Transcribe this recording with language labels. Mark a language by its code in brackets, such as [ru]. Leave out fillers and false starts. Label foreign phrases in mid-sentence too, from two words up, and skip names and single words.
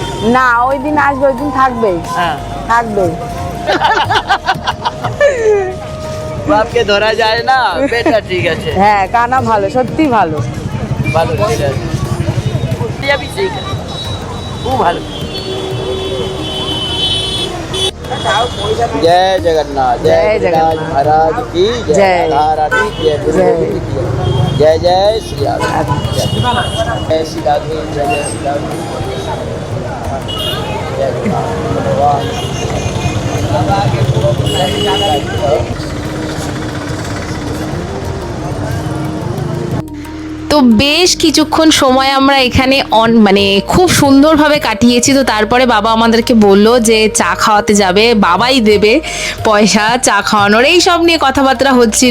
[bn] না, ওই দিন আসবে, ওই দিন থাকবে। হ্যাঁ, থাকবে। বাপকে ধরা যায় না, বেটা ঠিক আছে। হ্যাঁ, কানা ভালো, সত্যি ভালো। ভালো ঠিক আছে, যাবি ঠিক আছে, খুব ভালো। [hi] जय जगन्नाथ, जय जगन्नाथ महाराज की जय, राधा रानी की जय, जय जय श्री राधे, जय श्री राधे, जय जय श्री राधे, जय भगवान। [bn] তো বেশ কিছুক্ষণ সময় আমরা এখানে মানে খুব সুন্দরভাবে কাটিয়েছি। তো তারপরে বাবা আমাদেরকে বললো যে চা খাওয়াতে যাবে, বাবাই দেবে পয়সা চা খাওয়ানোর, এই সব নিয়ে কথাবার্তা হচ্ছিল।